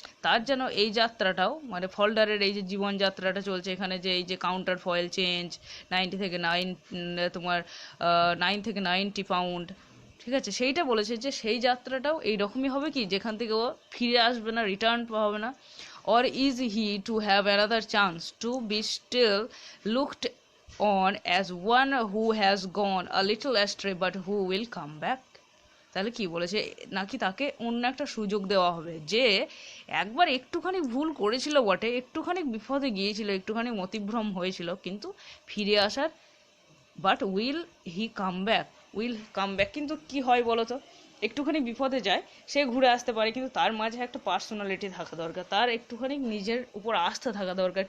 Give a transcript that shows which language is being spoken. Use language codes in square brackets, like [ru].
[bn] তার যেন এই যাত্রাটাও, মানে ফল্ডারের এই যে জীবনযাত্রাটা চলছে এখানে, যে এই যে কাউন্টার ফয়েল চেঞ্জ 90 থেকে 9 তোমার 9 থেকে 90 পাউন্ড, ঠিক আছে, সেইটা বলেছে যে সেই যাত্রাটাও এইরকমই হবে কি, যেখান থেকে ও ফিরে আসবে না, রিটার্ন পাবে না। [en] or is he to have another chance to be still looked on as one who has gone a little astray but who will come back? [bn] তাহলে কি বলেছে, নাকি তাকে অন্য একটা সুযোগ দেওয়া হবে, যে একবার একটুখানি ভুল করেছিল বটে, একটুখানি বিপদে গিয়েছিল, একটুখানি মতিভ্রম হয়েছিল, কিন্তু ফিরে আসার, বাট উইল কাম ব্যাক, কিন্তু কি হয় বলো তো, একটুখানি বিপদে যায়, সে ঘুরে আসতে পারে, কিন্তু তার মাঝে একটা পার্সোনালিটি থাকা দরকার, তার একটুখানি নিজের উপর আস্থা থাকা দরকার।